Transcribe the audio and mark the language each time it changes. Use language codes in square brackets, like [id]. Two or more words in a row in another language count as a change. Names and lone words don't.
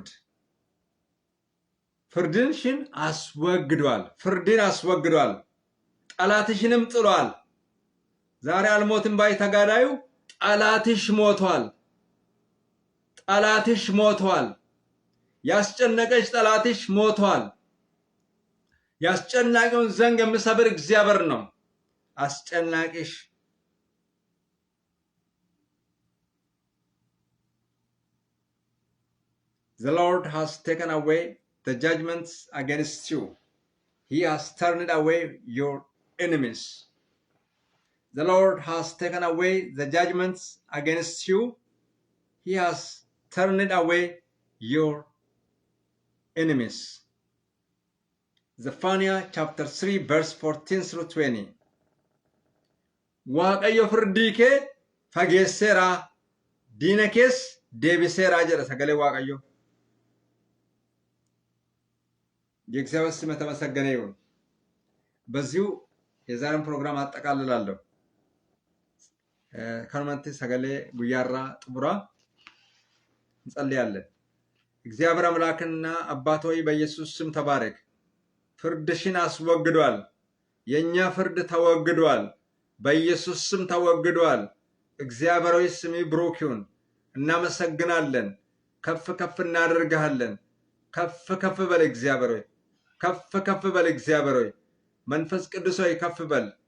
[am] ፍርድሽን አስወግዷል። ፍርድን አስወግዷል። ጠላትሽንም ጥሏል። ዛሬ አልሞትም ባይ ተጋዳዩ ጠላትሽ ሞቷል። ጠላትሽ ሞቷል። ያስጨነቀሽ ጠላትሽ ሞቷል። ያስጨናቂውን ዘንግ የሚሰብር እግዚአብሔር ነው። አስጨናቂሽ [en] The Lord has taken away the judgments against you. He has turned away your enemies. The Lord has taken away the judgments against you. He has turned away your enemies. Zephaniah chapter 3 verse 14 through 20. [om] Waaqayyo firdii kee fageesseera, diina kees deebiseera jedha sagalee Waaqayyo. [am] የእግዚአብሔር ስም የተመሰገነ ይሁን። በዚሁ የዛሬን ፕሮግራም አጠቃልላለሁ። ከርመንት ሰገሌ ጉያራ ጥቡራ እንጸልያለን። እግዚአብሔር አምላክና አባት ሆይ በኢየሱስ ስም ተባረክ። ፍርድሽን አስወግዷል። የኛ ፍርድ ተወግዷል። በኢየሱስ ስም ተወግዷል። እግዚአብሔር ሆይ ስሚ ብሩክ ይሁን። እናመሰግናለን። ከፍ ከፍ እናደርግሃለን። ከፍ ከፍ በል እግዚአብሔር ሆይ፣ ከፍ ከፍ በል እግዚአብሔር ሆይ፣ መንፈስ ቅዱስ ሆይ ከፍ በል